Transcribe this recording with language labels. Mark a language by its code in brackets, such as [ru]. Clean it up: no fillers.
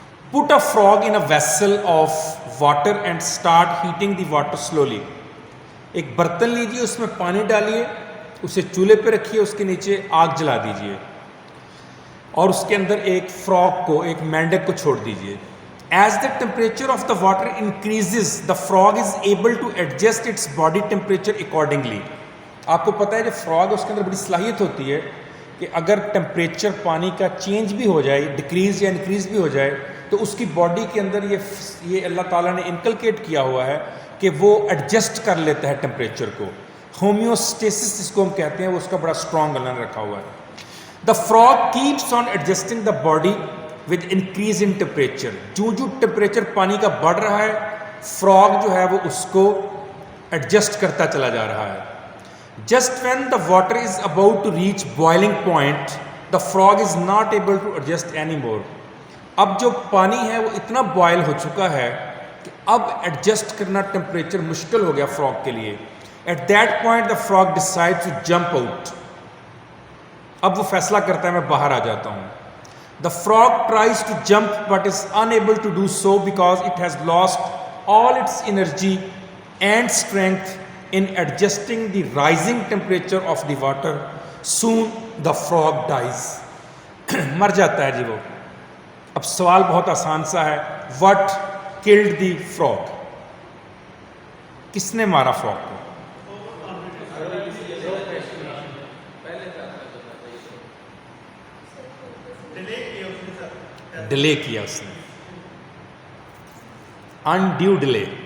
[en] Put a frog in a vessel of water and start heating the water slowly. [ur] ایک برتن لیجیے، اس میں پانی ڈالیے، اسے چولہے پہ رکھیے، اس کے نیچے آگ جلا دیجیے اور اس کے اندر ایک فراگ کو، ایک مینڈک کو چھوڑ دیجیے. [en] As the temperature of the water increases the frog is able to adjust its body temperature accordingly. [ur] آپ کو پتہ ہے جو فراگ ہے اس کے اندر بڑی صلاحیت ہوتی ہے کہ اگر ٹمپریچر پانی کا چینج بھی ہو جائے، ڈکریز یا انکریز بھی ہو جائے، تو اس کی باڈی کے اندر یہ اللہ تعالیٰ نے انکلکیٹ کیا ہوا ہے کہ وہ ایڈجسٹ کر لیتا ہے ٹمپریچر کو. ہومیوسٹیسس جس کو ہم کہتے ہیں، وہ اس کا بڑا اسٹرانگ اللہ نے رکھا ہوا ہے. [en] The frog keeps on adjusting the body with increase in temperature. [ur] جو ٹمپریچر پانی کا بڑھ رہا ہے، فراگ جو ہے وہ اس کو ایڈجسٹ کرتا چلا جا رہا ہے. [en] Just when the water is about to reach boiling point, the frog is not able to adjust anymore. [ur] اب جو پانی ہے وہ اتنا بوائل ہو چکا ہے کہ اب ایڈجسٹ کرنا ٹمپریچر مشکل ہو گیا فراگ کے لیے. [en] At that point the frog decides to jump out. [ur] اب وہ فیصلہ کرتا ہے میں باہر آ جاتا ہوں. [en] The frog tries to jump but is unable to do so because it has lost all its energy and strength in adjusting the rising temperature of the water. Soon the frog dies. [ur] مر جاتا ہے جی وہ. اب سوال بہت آسان سا ہے, [en] what killed the frog؟ [ur] کس نے مارا فراگ کو؟ ڈیلے کیا اس نے, انڈیو ڈیلے.